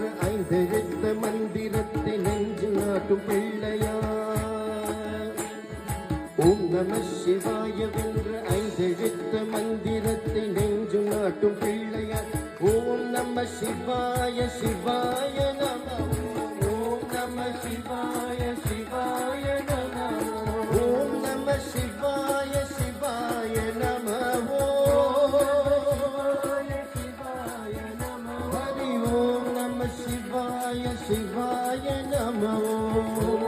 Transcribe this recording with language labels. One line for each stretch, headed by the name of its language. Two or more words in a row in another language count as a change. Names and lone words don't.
Tamil: ஐந்தெழுத்து மந்திரத்தை நெஞ்சு நாட்டும் பிள்ளையார்
Sanskrit: ॐ नमः शिवाय
Tamil: வென்ற ஐந்தெழுத்து மந்திரத்தை நெஞ்சு நாட்டும் பிள்ளையார்
Sanskrit: ॐ नमः शिवाय शिवाय नमः शिवाय शिवाय नमः ओम नमः शिवाय शिवाय नमः शिवाय नमः हरि ओम नमः शिवाय शिवाय नमः ओम